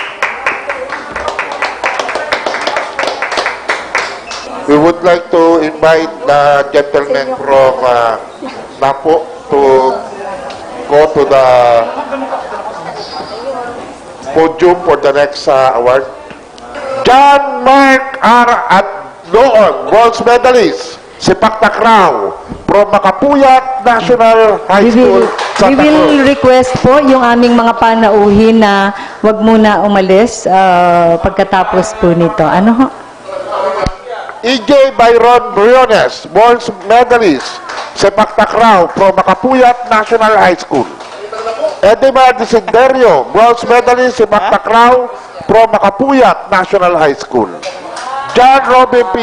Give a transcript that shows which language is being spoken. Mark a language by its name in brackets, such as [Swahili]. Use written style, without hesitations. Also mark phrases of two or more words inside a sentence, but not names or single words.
[English] We would like to invite the gentleman from Napo to go to the podium for the next award. John Mark R. [Filipino] at noong, [English] bronze medalist, sepak takraw from Makapuyat National High School, We Santa will Cruz. [Filipino] request po yung aming mga panauhin na wag muna umalis pagkatapos po nito. Ano ho? [English] EJ Byron Briones, bronze medalist, sepak takraw from Makapuyat National High School. Edemar Desiderio, bronze medalist, sepak takraw from Makapuyat National High School. John Robin P.